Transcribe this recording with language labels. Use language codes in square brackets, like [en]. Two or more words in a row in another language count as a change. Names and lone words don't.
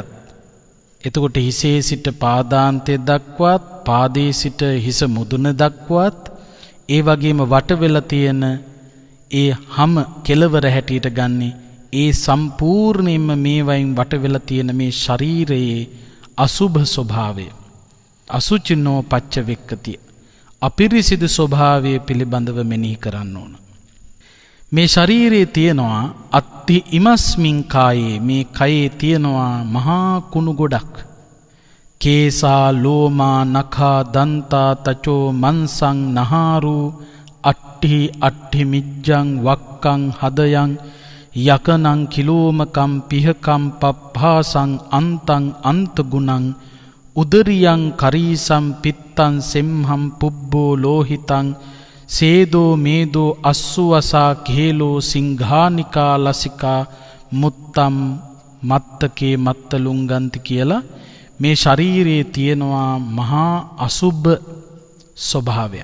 [si] එතකොට හිසේ සිට පාදාන්තය දක්වාත්, පාදයේ සිට හිස මුදුන දක්වාත්, ඒ වගේම වට වෙලා තියෙන ඒ හැම කෙලවර හැටියට ගන්නේ ඒ සම්පූර්ණයෙන්ම මේ වයින් වට වෙලා තියෙන මේ ශරීරයේ අසුභ ස්වභාවය. [pi] අසුචිනෝ පච්චවෙක්කති. [si] අපිරිසිදු ස්වභාවය පිළිබඳව මෙනෙහි කරන්න ඕන. මේ ශරීරයේ තියෙනවා [pi] අත්ති ඉමස්මින් කායේ, [si] මේ කයේ තියෙනවා මහා කුණු ගොඩක්. [pi] කේසා ලෝමා නඛා දන්තා තචෝ මන්සං නහාරු අට්ඨි අට්ඨි මිජ්ජං වක්කං හදයන් යකනං කිලෝමකම් පිහකම් පප්පාසං අන්තං අන්තගුණං උදරියං කරීසම් පිත්තං සෙම්හම් පුබ්බෝ ලෝහිතං සේදෝ මේදෝ අස්සුවසා කේලෝ සිංහානිකා ලසිකා මුත්තම් මත්තකේ මත්තලුංගන්ති [si] කියලා මේ ශරීරයේ තියෙනවා මහා අසුභ ස්වභාවය.